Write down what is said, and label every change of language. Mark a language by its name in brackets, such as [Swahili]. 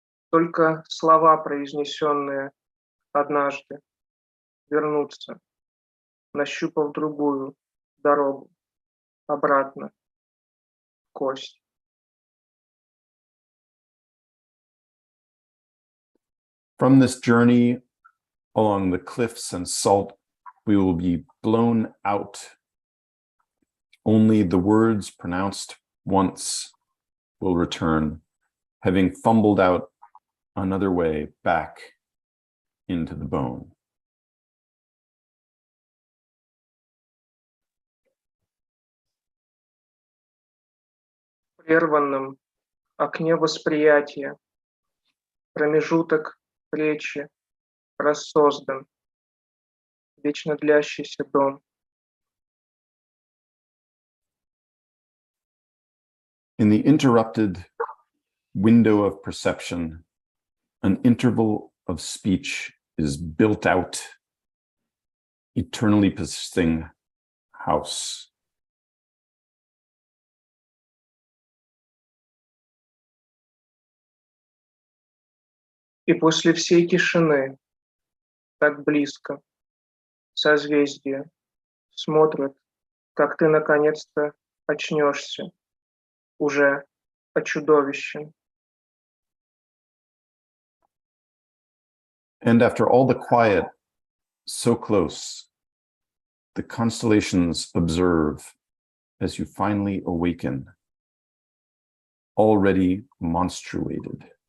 [Russian] Только слова, произнесенные однажды, вернутся, нащупав другую дорогу, обратно, в кость. [English] From this journey along the cliffs and salt, we will be blown out. Only the words pronounced once will return, having fumbled out another way back into the bone. [Russian] В прерванном окне восприятия промежуток речи рассоздан, вечно длящийся дом. [English] In the interrupted window of perception, an interval of speech is built out, eternally persisting house. [Russian] И после всей тишины, так близко, созвездие, смотрят, как ты наконец-то очнешься, уже очудовищен. [English] And after all the quiet, so close, the constellations observe as you finally awaken, already monstruated.